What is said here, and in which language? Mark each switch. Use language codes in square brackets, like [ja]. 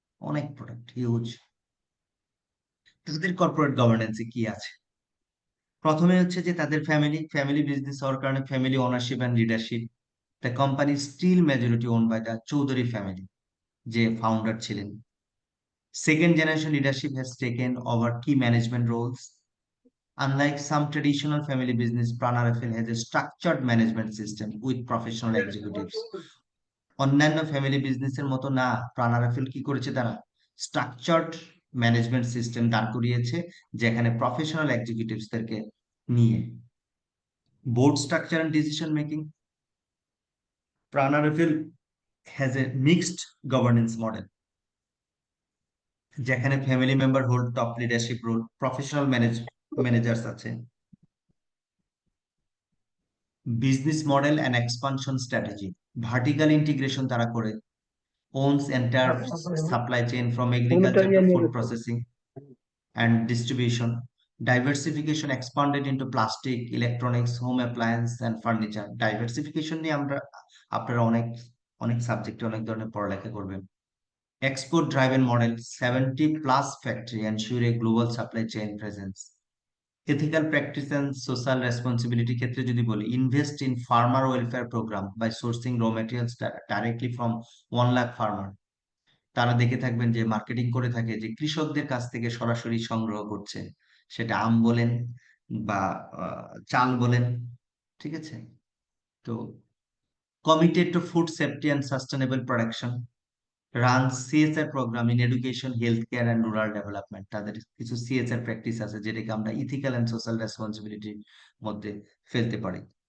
[bn] অনেক product, huge. তাদের corporate গভর্নেন্সে কি আছে? প্রথমে হচ্ছে যে তাদের ফ্যামিলি বিজনেস হওয়ার কারণে family ownership and leadership. [en] the company still majority own by the Chowdhury family, [bn] যে ফাউন্ডার ছিলেন। [en] Second generation leadership has taken over key management roles. Unlike some traditional family business, Prana RFL has a structured management system with professional executives. [bn] অন্যান্য family বিজনেসের মতো না, প্রাণ RFL কি করেছে, তারা স্ট্রাকচার্ড ম্যানেজমেন্ট সিস্টেম দাঁড় করিয়েছে, যেখানে প্রফেশনাল এক্সিকিউটিভসদেরকে নিয়ে। [en] Board structure and decision making, Pran RFL has a mixed governance model, যেখানে family member hold top leadership role, professional managers আছে। Business model and expansion strategy, vertical integration তারা করে, owns entire supply chain from agriculture to food processing and distribution. Diversification expanded into plastic, electronics, home appliance and furniture. [bn] Diversification নিয়ে আপনারা অনেক সাবজেক্টে অনেক ধরনের পড়ালেখা করবেন। [en] Export driven model, 70+ factory ensure a global supply chain presence. Ethical practice and social responsibility [bn] ক্ষেত্রে যদি বলি, [en] invest in farmer welfare program by sourcing raw materials directly from 1 lakh farmer. [bn] তারা দেখে থাকবেন যে মার্কেটিং করে থাকে যে কৃষকদের কাছ থেকে সরাসরি সংগ্রহ করছে, সেটা আম বলেন বা চাল বলেন। ঠিক আছে, তো [en] committed to food safety and sustainable production, runs CSR program in education, healthcare and rural development. [bn] তাদের কিছু CSR প্র্যাকটিস আছে যেটাকে আমরা ইথিক্যাল এন্ড সোশ্যাল রেসপন্সিবিলিটির মধ্যে ফেলতে পারি।